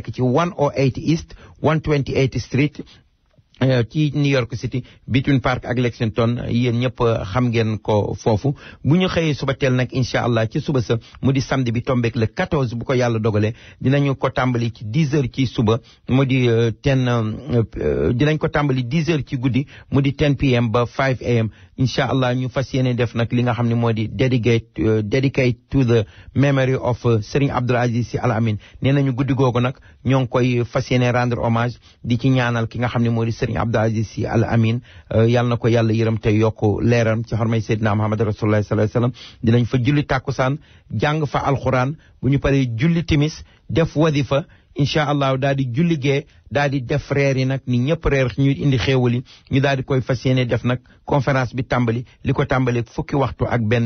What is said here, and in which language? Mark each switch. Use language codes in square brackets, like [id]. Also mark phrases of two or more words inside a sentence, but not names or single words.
[wo] nekk ci 108 East 128 Street ci New York City Between Park ak Lexington yéen ñëpp xam ngeen ko foofu bu ñu xëyee suba teel nag [ar] إن شاء الله [wo] ci suba sa mu di samedi bi tombeek le 14 bu ko yàlla dogalee dinañu ko tàmbali ci 10 heures ci suba mu di dinañ ko tàmbali 10 heures ci guddi mu di 10 pm ba 5 am [ar] إن شاء الله [wo] ñu fas yéene def nag li nga xam ne moo di [en] dedicate to the memory of [wo] Serigne Abdoul Aziz Sy Al Amine nee nañu guddi googu nag ñoo ngi koy fas yéene [fr] rendre hommage [wo] di ci ñaanal ki nga xam ne moo di Serigne Abdoul Aziz Sy Al Amine yàlla na ko yàlla yërëm te yokk leeram ci xormay Seydina Muhammad Rasulullah [ar] صلى الله عليه وسلم [wo] dinañ fa julli tàkkusaan jàng fa alxuraan bu ñu paree julli timis def wadifa [ar] إن شاء الله [wo] daal di julli gee daal di def reer yi nag ni ñëpp reer ñu indi xéewali ñu daal di koy fas yéene def nag conférence bi tàmbali li ko tàmbali fukki waxtu ak benn